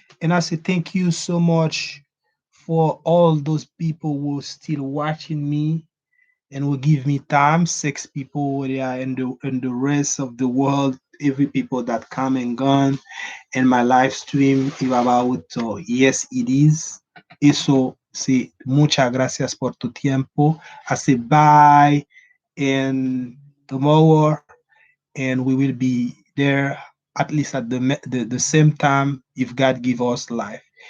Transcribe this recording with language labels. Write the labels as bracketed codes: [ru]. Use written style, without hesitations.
[en] And I say thank you so much for all those people who are still watching me and will give me time. 6 people they are in the rest of the world. Every people that come and gone, and my live stream is about yes it is. [es] Eso sí, muchas gracias por tu tiempo. [en] I say bye and tomorrow, and we will be there at least at the same time if God give us life.